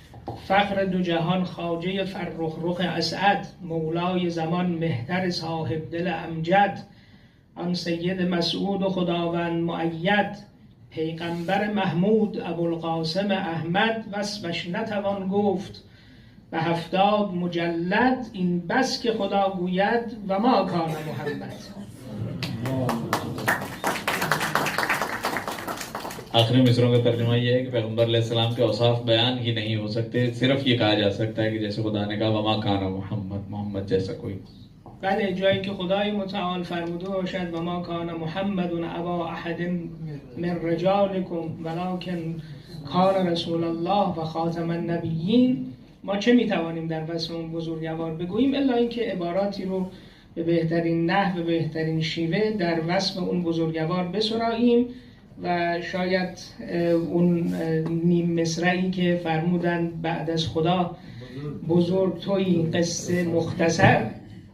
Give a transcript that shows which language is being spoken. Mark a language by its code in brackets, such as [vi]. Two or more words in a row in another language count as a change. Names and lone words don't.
[fa] فخر دو جهان خواجه فرخ رخ اسعد، مولای زمان مهتر صاحب دل امجد، آن سید مسعود و خداوند مؤید، پیغمبر محمود ابوالقاسم احمد، وصفش نتوان گفت به 70 مجلد، این بس که خدا گوید [ar] و ما کان محمد. [hi] आखिरी मिसरों का तर्जुमा ये है कि पैगंबर अलैहिस्सलाम के औसाफ बयान ही नहीं हो सकते, सिर्फ ये कहा जा सकता है कि जैसे खुदा ने कहा [ar] وما كان محمد, [hi] मोहम्मद जैसा कोई. [fa] بله، جایی که خدای متعال فرموده باشد [ar] و ما کان محمد ابا احد من رجالکم ولکن کان رسول الله و خاتم النبیین، [fa] ما چه میتوانیم در وصف اون بزرگوار بگوییم الا اینکه عباراتی رو به بهترین نحو و بهترین شیوه در وصف اون بزرگوار بسراییم و شاید اون نیم مصرعی که فرمودن بعد از خدا بزرگ تویی قصه مختصر